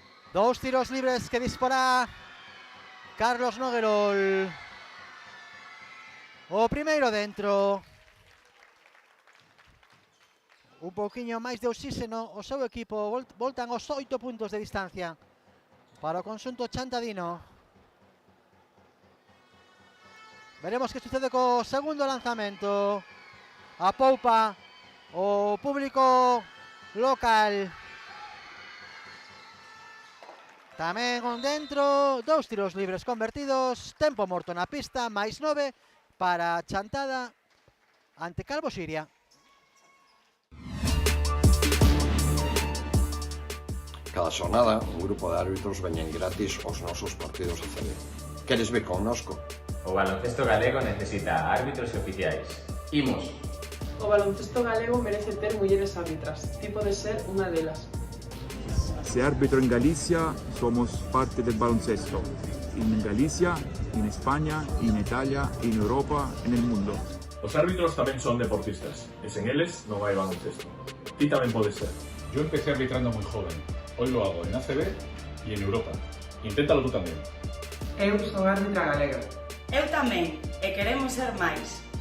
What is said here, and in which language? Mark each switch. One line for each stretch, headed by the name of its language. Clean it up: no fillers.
Galician: Dous tiros libres que dispara Carlos Noguerol. O primeiro dentro. Un pouquiño máis de oxíxeno o seu equipo. Voltan aos 8 puntos de distancia para o conxunto chantadino. Veremos que sucede co segundo lanzamento. Apoupa o público local. Tamén on dentro, 2 tiros libres convertidos, tempo morto na pista, máis 9 para Chantada ante Calvo Xiria. Cada xornada, un grupo de árbitros veñen gratis aos nosos partidos ACB. Queres ver connosco? O baloncesto galego necesita árbitros e oficiais. Imos! O baloncesto galego merece ter mulleres árbitras. Ti podes ser unha delas.
Spanish: Se árbitro en Galicia, somos parte del baloncesto. En Galicia, en España, en Italia, en Europa, en el mundo.
Galician: Os árbitros tamén son deportistas, e sen eles non hai baloncesto. Ti tamén podes ser.
Spanish: Yo empecé arbitrando muy joven. Hoy lo hago en ACB y en Europa. Inténtalo tú también.
Galician: Eu sou árbitra galega. Eu tamén, e queremos ser máis.